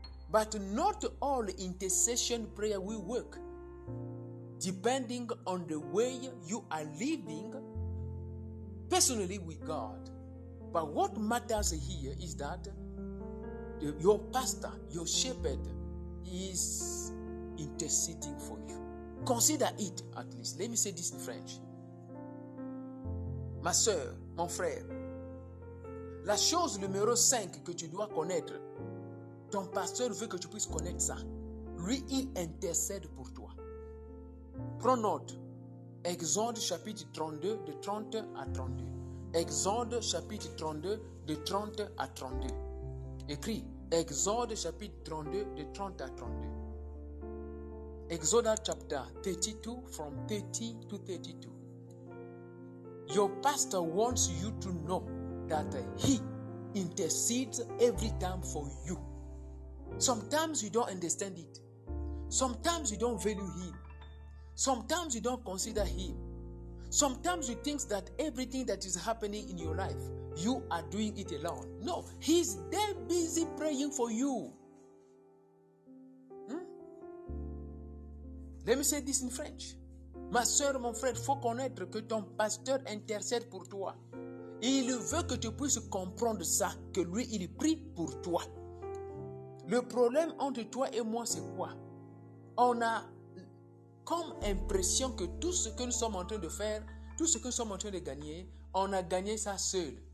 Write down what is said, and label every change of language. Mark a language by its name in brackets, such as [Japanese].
[English] But not all intercession prayer will work, depending on the way you are living personally with God. But what matters here is that your pastor, your shepherd, is interceding for you. Consider it at least. Let me say this in French. [French] Ma soeur, mon frère, la chose numéro 5 que tu dois connaître, ton pasteur veut que tu puisses connaître ça. Lui, il intercède pour toi. Prends note. Exode chapitre 32, de 30 à 32. Exode chapitre 32, de 30 à 32. Écris Exode chapitre 32, de 30 à 32. [English] Exodus chapter 32, from 30 to 32. Your pastor wants you to know that he intercedes every time for you. Sometimes you don't understand it. Sometimes you don't value him. Sometimes you don't consider him. Sometimes you think that everything that is happening in your life, you are doing it alone. No, he's there busy praying for you. Let me say this in French. [French] Ma soeur, mon frère, il faut connaître que ton pasteur intercède pour toi. Il veut que tu puisses comprendre ça, que lui, il prie pour toi. Le problème entre toi et moi, c'est quoi? On a comme impression que tout ce que nous sommes en train de faire, tout ce que nous sommes en train de gagner, on a gagné ça seul.